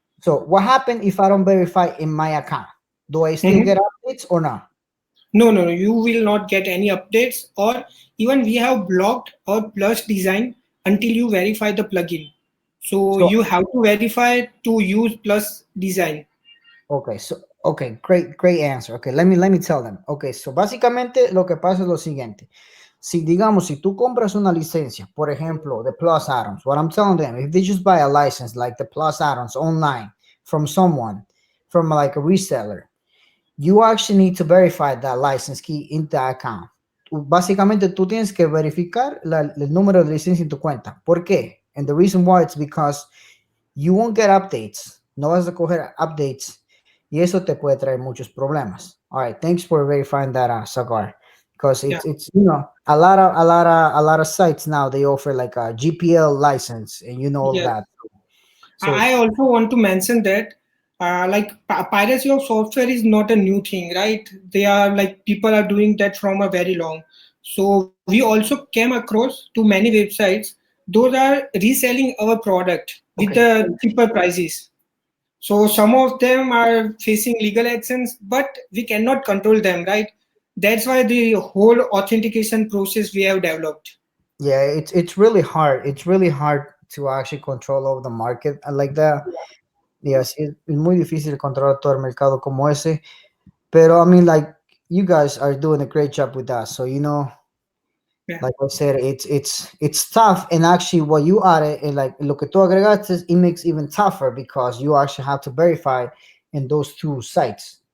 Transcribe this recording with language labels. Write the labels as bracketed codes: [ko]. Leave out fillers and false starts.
[en] So what happens if I don't verify in my account? Do I still get updates or not? No, you will not get any updates, or even we have blocked our Plus design until you verify the plugin. So you have to verify to use Plus design. Okay, great answer. Okay, let me tell them. [es] Okay, so básicamente lo que pasa es lo siguiente. Si tú compras una licencia, por ejemplo, de [en] Plus Addons, what I'm telling them, if they just buy a license like the Plus Addons online from someone, from like a reseller, you actually need to verify that license key in the account. [es] Básicamente, tú tienes que verificar el número de licencia en tu cuenta. ¿Por qué? [en] And the reason why it's because you won't get updates. [es] No vas a coger updates. Y eso te puede traer muchos problemas. [en] All right, thanks for verifying that, Sagar. Because it's a lot of sites now they offer like a GPL license, and all Yes. that. So I also want to mention that like piracy of software is not a new thing, right? They are like people are doing that from a very long. So we also came across to many websites. Those are reselling our product with the cheaper prices. So some of them are facing legal actions, but we cannot control them, right? That's why the whole authentication process we have developed. yeah, it's really hard. It's really hard to actually control over the market like that. [es] Yes, es muy difícil controlar todo el mercado como ese. Pero [en] I mean, like, you guys are doing a great job with that. So Yeah. like I said, it's tough. And actually, what you added, and like [es] lo que tú agregaste, [en] it makes even tougher because you actually have to verify in those two sites.